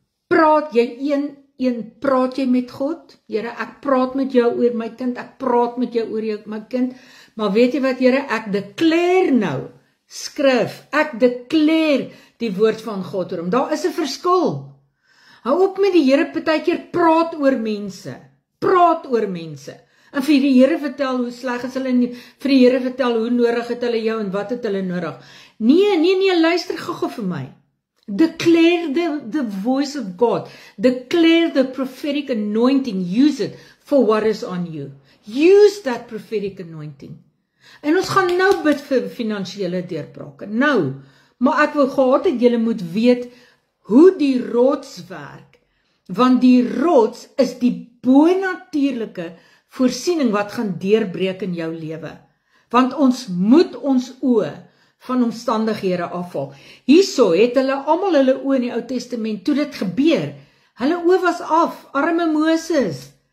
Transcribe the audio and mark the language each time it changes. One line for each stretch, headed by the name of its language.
Afrikaans: Praat jy met God? Here, ek praat met jou oor my kind, ek praat met jou oor my kind, maar weet jy wat, Here, ek declare nou, skrif, ek declare die woord van God oor hom. Daar is 'n verskil. Hou op met die Here partykeer praat oor mense, en vir die Here vertel hoe sleg is hulle, vir die Here vertel hoe nodig het hulle jou, en wat het hulle nodig. Nee, luister gou vir my.
English: Declare the voice of God. Declare the prophetic anointing. Use it for what is on you. Use that prophetic anointing.
Afrikaans: En ons gaan nou bid vir finansiële deurbrake. Nou, maar ek wil gehad het julle moet weet hoe die rots werk. Want die rots is die bonatuurlike voorsiening wat gaan deurbreek in jou lewe. Want ons moet ons oë van omstandighede afval. Hierso het hulle almal hulle oë in die Ou Testament, toe dit gebeur, hulle oë was af, arme Moses.